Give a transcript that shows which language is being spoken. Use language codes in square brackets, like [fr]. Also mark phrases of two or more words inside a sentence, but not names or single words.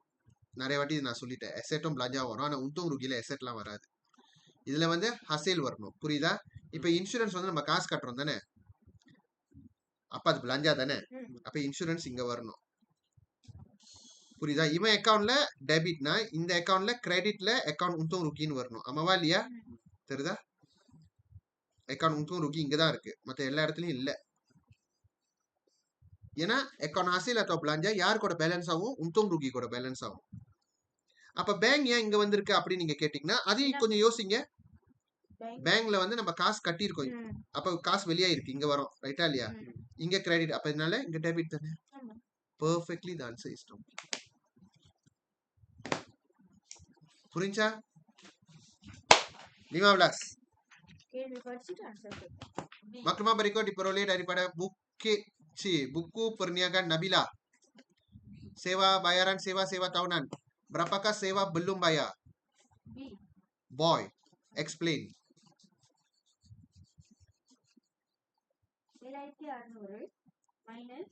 [ta] நிறைய வாட்டி நான் சொல்லிட்டேன். அசெட்டும் belanja வரும். ஆனா [ms] untung rugi [ta] ல அசெட்லாம் வராது. இதுல வந்து ஹசேல் வரணும். புரியுதா? இப்ப இன்சூரன்ஸ் வந்து நம்ம காசு கட்டுறோம் தானே, அப்ப அது belanja தானே, அப்ப இன்சூரன்ஸ் இங்க வரணும். புரியுதா? இவன் அக்கவுண்ட்ல டெபிட்னா இந்த அக்கவுண்ட்ல கிரெடிட்ல அக்கவுண்ட் [ms] untung rugi [ta] ன்னு வரணும். ஆமாவா இல்லையா? தெரியுதா? அக்கவுண்ட் [ms] untung rugi [ta] இங்க தான் இருக்கு, மத்த எல்லா இடத்துலயும் இல்ல. ஏன்னா அக்கவுண்ட் ஹசேல் [ms] atau belanja [ta] யார் கூட பேலன்ஸ் ஆகும்? [ms] untung rugi [ta] கூட பேலன்ஸ் ஆகும். அப்ப பேங்க் ஏன் இங்க வந்திருக்கு அப்படின்னு நீங்க கேட்டீங்கன்னா அதையும் கொஞ்சம் யோசிங்க. பேங்க்ல வந்து நம்ம காசு கட்டியிருக்கோம், அப்ப காசு வெளியா இருக்கு, இங்க வரும் ரைட்டா இல்லையா? இங்க கிரெடிட், அப்ப இதனால இங்க டெபிட் தானே. [en] Perfectly the answer is no. [ta] புரிஞ்சா? 15. கேள்வி படிச்சுட்டு ஆன்சர் கேட்பேன். [ms] Maklumat berikut diperoleh daripada buku perniagaan Nabila. Sewa bayaran sewa tahunan. Berapakah sewa belum bayar? B. [en] Boy, explain. 7600 minus